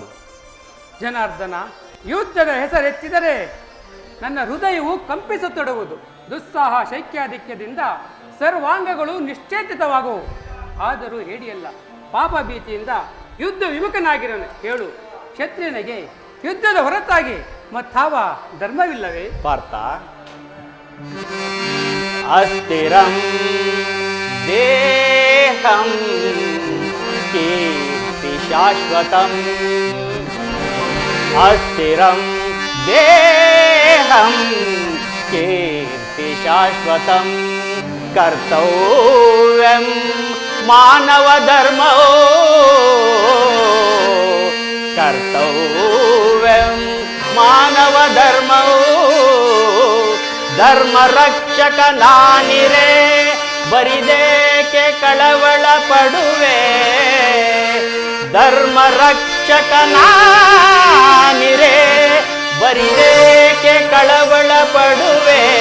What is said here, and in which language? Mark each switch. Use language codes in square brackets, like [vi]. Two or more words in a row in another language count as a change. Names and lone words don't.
[kn] ಜನಾರ್ದನ, ಯುದ್ಧದ ಹೆಸರೆತ್ತಿದರೆ ನನ್ನ ಹೃದಯವು ಕಂಪಿಸತೊಡಗುವುದು. ದುಸ್ಸಾಹ ಶೈಕ್ಯಾಧಿಕ್ಯದಿಂದ ಸರ್ವಾಂಗಗಳು ನಿಶ್ಚೇತಿತವಾಗುವು. ಆದರೂ ಹೇಡಿಯಲ್ಲ, ಪಾಪ ಭೀತಿಯಿಂದ ಯುದ್ಧ ವಿಮುಖನಾಗಿರನು. ಹೇಳು, ಕ್ಷತ್ರಿಯನಿಗೆ ಯುದ್ಧದ ಹೊರತಾಗಿ ಮತ್ತಾವ ಧರ್ಮವಿಲ್ಲವೇ? [sa] ಪಾರ್ಥ, ಅಸ್ಥಿರಂ ದೇಹಂ ಕೀರ್ತಿ ಶಾಶ್ವತಂ. ಅಸ್ಥಿರಂ ದೇಹಂ ಕೀರ್ತಿ ಶಾಶ್ವತಂ. ಕರ್ತವ್ಯಂ ಮಾನವ ಧರ್ಮೋ, ಕರ್ತವ್ಯಂ ಮಾನವ ಧರ್ಮೋ. [kn] ಧರ್ಮ ರಕ್ಷಕ ನಾನಿರೇ ಬರಿದೇಕೆ ಕಳವಳ ಪಡುವೆ. ಧರ್ಮ ರಕ್ಷಕ ನಾನಿರೇ ಬರಿದೇಕೆ ಕಳವಳ ಪಡುವೆ.